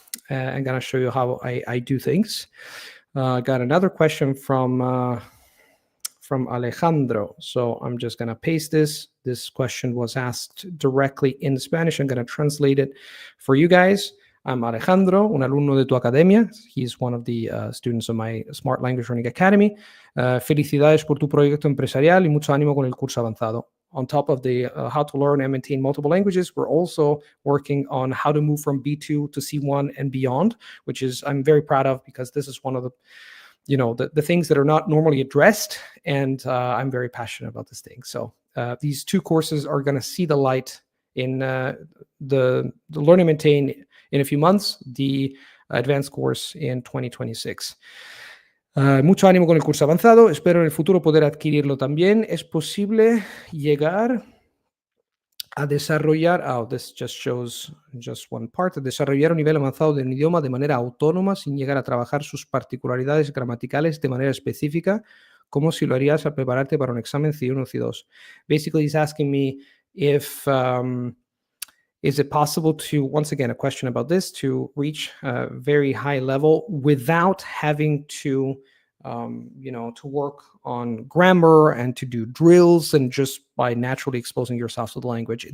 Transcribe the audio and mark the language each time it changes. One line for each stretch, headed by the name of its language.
English: I'm going to show you how I do things. I got another question from Alejandro. So I'm just going to paste this. This question was asked directly in Spanish. I'm going to translate it for you guys. I'm Alejandro,
Spanish: un alumno de tu academia.
English: He's one of the students of my Smart Language Learning Academy.
Spanish: Felicidades por tu proyecto empresarial y mucho ánimo con el curso avanzado.
English: On top of the how to learn and maintain multiple languages, we're also working on how to move from B2 to C1 and beyond, which is I'm very proud of, because this is one of the the things that are not normally addressed, and I'm very passionate about this thing. So these two courses are going to see the light in the Learn and Maintain in a few months, the advanced course in 2026.
Spanish: Mucho ánimo con el curso avanzado. Espero en el futuro poder adquirirlo también. Es posible llegar a desarrollar,
English: this just shows just one part,
Spanish: a desarrollar un nivel avanzado de un idioma de manera autónoma sin llegar a trabajar sus particularidades gramaticales de manera específica, como si lo harías al prepararte para un examen C1 o C2.
English: Basically, he's asking me if, is it possible to, once again, a question about this, to reach a very high level without having to, to work on grammar and to do drills and just by naturally exposing yourself to the language?